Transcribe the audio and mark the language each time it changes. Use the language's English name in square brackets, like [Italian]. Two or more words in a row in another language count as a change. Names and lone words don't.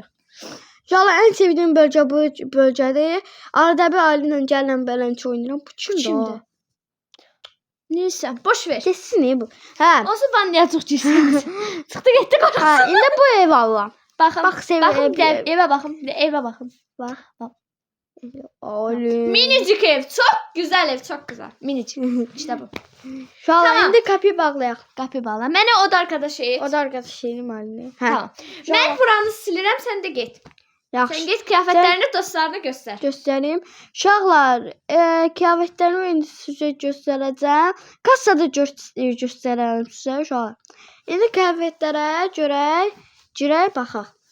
[Azerbaijani] Yala, ən sevdiyim bölgə bu bölgədir. Arada bir Aylinlə gələn bələnçi oynayıram. Bu kimdir? [Turkish] Neyse, boş ver. Kesin bu. Hə. [Azerbaijani] Olsun, ben niyə çox girsin? Çıxdı getdi qorxusu. Hə, indi bu ev alıram. Baxın, evə baxın, evə baxın. Bax. [Turkish] Minicik ev, çok güzel ev, çok güzel. Minicik, işte bu. [Azerbaijani] Tamam. İndi kapıyı bağlayaq. Kapıyı bağla. Mənə [Turkish] oda arkadaşı [Azerbaijani] et. [Turkish] Oda arkadaşı [Azerbaijani] elim Aylinə. Tamam. Mən buranı silirəm, sən də get. Yaxşı. Sən get, kıyafətlərini dostlarına göstər. Göstəreyim. Uşaqlar, kıyafətlərimi indi sizə göstərəcəm. Kassada göstərərəm sizə uşaqlar. İndi kıyafətlərə girək baxaq.